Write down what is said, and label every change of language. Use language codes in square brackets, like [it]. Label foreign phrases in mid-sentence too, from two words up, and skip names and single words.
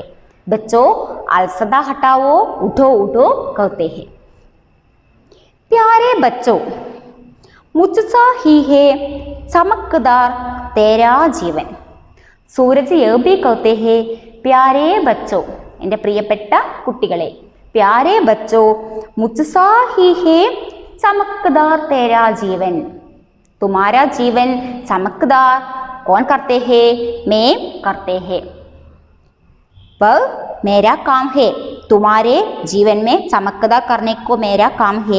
[hi] बच्चों अलसता हटाओ, उठो उठो कहते हैं। प्यारे बच्चों, मुझसा ही है चमकदार तेरा जीवन। सूरज यह भी कहते हैं, प्यारे बच्चों, [ml] എൻ്റെ പ്രിയപ്പെട്ട കുട്ടികളെ, [hi] प्यारे बच्चों, मुझसा ही है चमकदार तेरा जीवन। तुम्हारा जीवन चमकदार कौन करते हैं? मैं करते हैं। वह मेरा काम है। तुम्हारे जीवन में चमकदार करने को मेरा काम है।